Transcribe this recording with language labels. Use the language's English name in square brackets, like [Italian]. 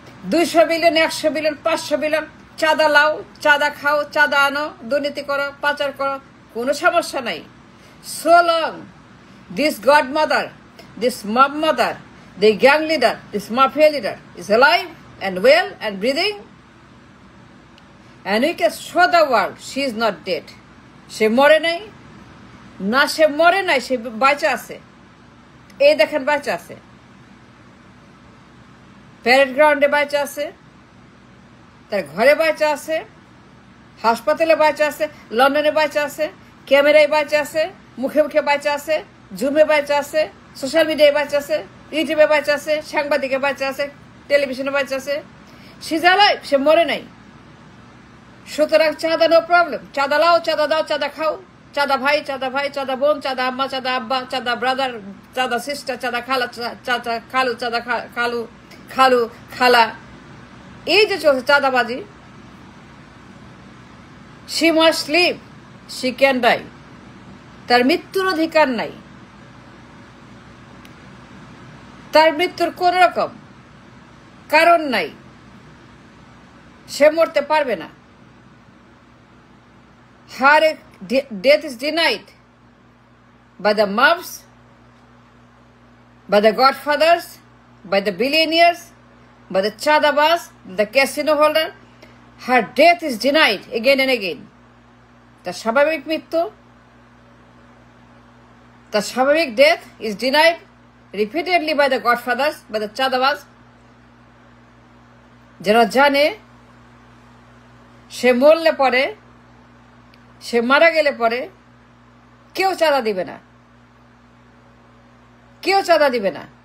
[Bangla] 200 billion, 100 billion, 500 billion, চাঁদা লাও, চাঁদা খাও, চাঁদা আনো, দুর্নীতি করো, পাচার করো, কোনো সমস্যা নাই। [English] So long this godmother, this mob mother, the gang leader, this mafia leader is alive and well and breathing, and we can show the world she is not dead. [Bangla] সে মরে নাই না, সে মরে নাই, সে বাঁচা আছে। এই দেখেন বাঁচা আছে, প্যারেড গ্রাউন্ডে বাঁচা আছে, তার ঘরে বাঁচা আছে, হাসপাতালে বাঁচা আছে, লন্ডনে বাঁচা আছে, ক্যামেরায় বাঁচা আছে, মুখে মুখে বাঁচা আছে, জুমে বাঁচা আছে, সোশ্যাল মিডিয়ায় বাঁচা আছে, ইউটিউবে বাঁচা আছে, সাংবাদিকে বাঁচা আছে, টেলিভিশনে বাঁচা আছে। সে জ্বালায়, সে মরে নাই। সুতরাং চাঁদা নো প্রবলেম, চাঁদা লাও, চাঁদা দাও, চাঁদা খাও, চাঁদা ভাই, চাঁদা বোন, চাঁদা আম্মা, চাঁদা আব্বা, চাঁদা ব্রাদার, চাঁদা সিস্টার, চাঁদা খালা, চাচা খালু, চাঁদা খালু খালা, এই যে চলছে চাঁদাবাজি। [English] she must live, she can die, [Bangla] তার মৃত্যুর অধিকার নাই, তার মৃত্যুর কোন রকম কারণ নাই, সে মরতে পারবে না। [English] her death is denied by the mobs, by the godfathers, by the billionaires, by the chadabas, the casino holder. Her death is denied again and again. The [Bangla] স্বাভাবিক মৃত্যু, [English] the স্বাভাবিক death is denied repeatedly by the godfathers, by the chadabas. [Bangla] যারা জানে সে মরলে পরে, সে মারা গেলে পরে কেউ চাঁদা দিবে না, কেউ চাঁদা দিবে না।